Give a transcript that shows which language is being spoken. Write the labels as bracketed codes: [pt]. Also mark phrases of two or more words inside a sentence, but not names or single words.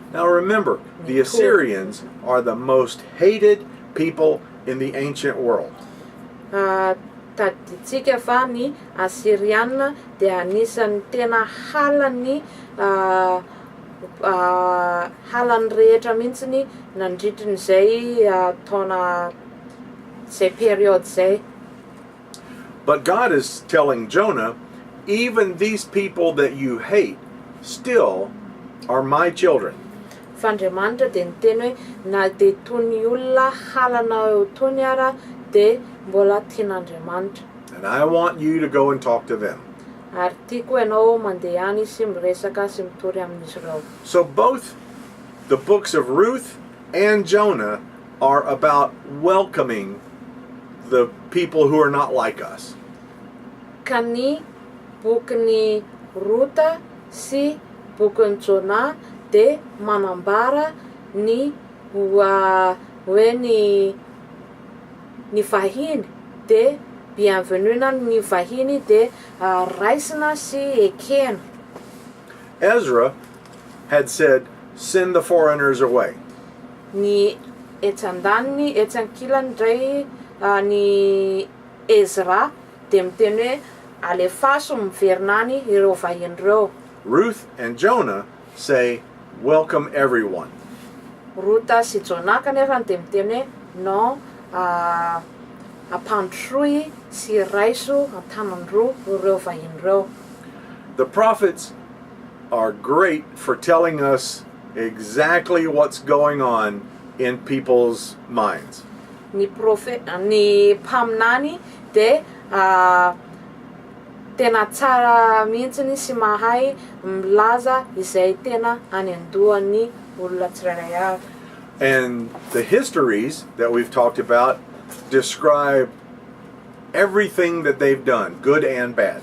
[en] Now remember, the Assyrians are the most hated people in the ancient world. [mg] Taditsika fa ny Assyriana de anisan'ny tena halan'ny halan'ny rehetra mihitsiny nandritrin'izay taona zay period zay. [en] But God is telling Jonah, even these people that you hate still are my children. [mg] f'Andriamanitra de niteny hoe na de tony olona halana eo tony ara de mbola tian'Andriamanitra. [en] And I want you to go and talk to them. [mg] Ary tiako ianao mandeha any sy miresaka sy mitory amin'izy ireo. [en] So both the books of Ruth and Jonah are about welcoming the people who are not like us. [mg] Ka ny bokin'ny Rota sy bokin'ny Jona de manambara ny hoe ny vahiny de bienvenue na ny vahiny de raisina sy ekena. [en] Ezra had said, send the foreigners away. [mg] Ny etsan-daniny etsan-kilany ndray ny Ezra de miteny hoe alefaso miverina any ireo vahiny ireo. [en] Ruth and Jonah say, welcome everyone. [mg] Rota sy Jona kanefa de miteny hoe no apandroy sy raiso an-tanandroa ireo vahiny ireo. [en] The prophets are great for telling us exactly what's going on in people's minds. [mg] Ny mpaminany de tena tsara mihitsiny sy mahay milaza izay tena any andohan'ny olona tsirairay avy. [en] And the histories that we've talked about describe everything that they've done, good and bad.